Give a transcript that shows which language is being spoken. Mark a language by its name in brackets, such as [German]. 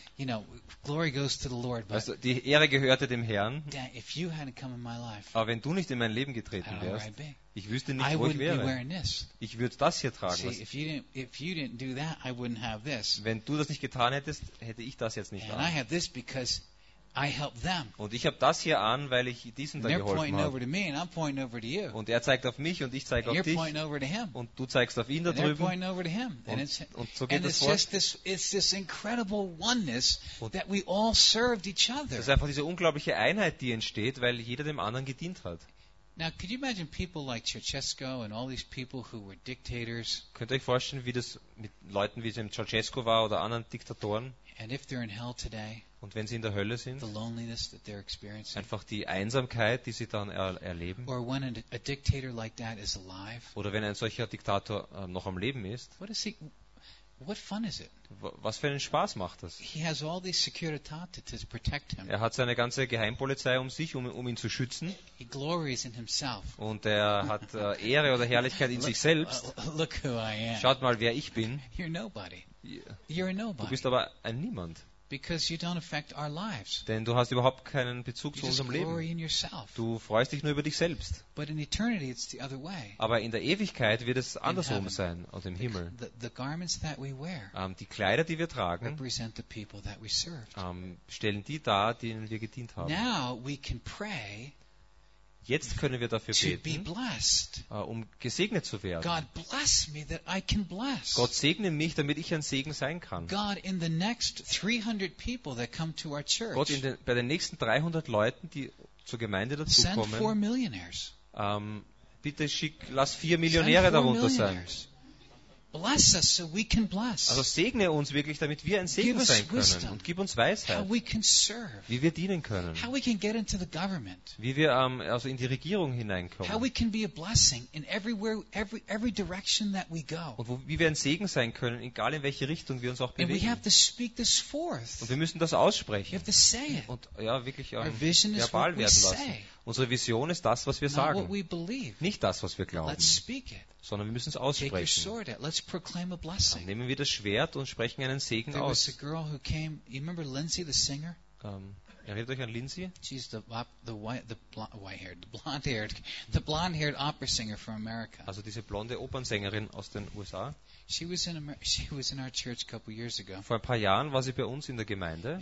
[English] You know, glory goes to the Lord. But [German] also, die Ehre gehörte dem Herrn. [English] If you hadn't come in my life, [German] aber wenn du nicht in mein Leben getreten wärst, ich wüsste nicht, [English] I [German] wo ich wäre. [English] Be wearing this. [German] Ich würde das hier tragen. [English] See, if you didn't do that, I wouldn't have this. [German] Wenn du das nicht getan hättest, hätte ich das jetzt nicht. [English] And [German] an. [English] I have this because I help them. [German] Und ich habe das hier an, weil ich diesen da geholfen habe. [English] They're pointing over to me, and I'm pointing over to you. [German] Und er zeigt auf mich, und ich zeige auf [English] you're [German] dich. [English] Pointing over to him. [German] Und du zeigst auf ihn da [English] and [German] drüben. [English] They're pointing over to him. [German] Und so geht [English] and [German] das [English] it's [German] fort. [English] Just this, it's this incredible oneness that we all served each other. [German] Das ist einfach diese unglaubliche Einheit, die entsteht, weil jeder dem anderen gedient hat. [English] Now, could you imagine people like Ceausescu and all these people who were dictators? [German] Könnt ihr euch vorstellen, wie das mit Leuten wie dem Ceausescu war oder anderen Diktatoren? [English] And if they're in hell today. [German] Und wenn sie in der Hölle sind, [English] the loneliness that they're experiencing. [German] Einfach die Einsamkeit, die sie dann erleben. [English] Or when a dictator like that is alive. [German] Oder wenn ein solcher Diktator noch am Leben ist. [English] What fun is it? [German] Was für einen Spaß macht das? [English] He has all these Securitate to protect him. [German] Er hat seine ganze Geheimpolizei um sich, um ihn zu schützen. [English] He glories in himself. [German] Und er hat Ehre oder Herrlichkeit in sich selbst. [English] Look who I am. [German] Schaut mal, wer ich bin. [English] You're nobody. You're a nobody. [German] Du bist aber ein Niemand. [English] Because you don't affect our lives. [German] Denn du hast überhaupt keinen Bezug zu unserem Leben. [English] In yourself. [German] Du freust dich nur über dich selbst. [English] But in eternity it's the other way. [German] Aber in der Ewigkeit wird es andersrum sein, und im Himmel. [English] The garments that we wear, [German] die Kleider, die wir tragen, [English] represent the people that we served. [German] Stellen die dar, denen wir gedient haben. [English] Now we can pray [German] Jetzt können wir dafür beten, um gesegnet zu werden. [English] God bless me that I can bless. [German] Gott segne mich, damit ich ein Segen sein kann. [English] God, in the next 300 people that come to our church. [German] Gott, bei den nächsten 300 Leuten, die zur Gemeinde dazukommen. [English] Send 4 millionaires. [German] Bitte schick, lass 4 Millionäre darunter sein. [English] Bless us so we can bless. [German] Also segne uns wirklich, damit wir ein Segen sein können. [English] Wisdom, [German] und gib uns Weisheit, [English] how we can serve, [German] wie wir dienen können, [English] how we can get into the government, [German] wie wir also in die Regierung hineinkommen, [English] how we can be a blessing in every direction that we go. [German] Und wie wir ein Segen sein können, egal in welche Richtung wir uns auch bewegen. [English] And we have to speak this forth. [German] Und wir müssen das aussprechen. [English] We have to say it. [German] Und ja, wirklich verbal werden lassen. Unsere Vision ist das, was wir sagen. Nicht das, was wir glauben. [English] Let's speak it. [German] Sondern wir müssen es aussprechen. Dann nehmen wir das Schwert und sprechen einen Segen aus. Erinnert [English] Lindsay, the singer? [German] Erinnert euch an Lindsay? [English] She's the blonde-haired opera singer from America. [German] Also diese blonde Opernsängerin aus den USA. [English] She was in our church a couple years ago. [German] Vor ein paar Jahren war sie bei uns in der Gemeinde.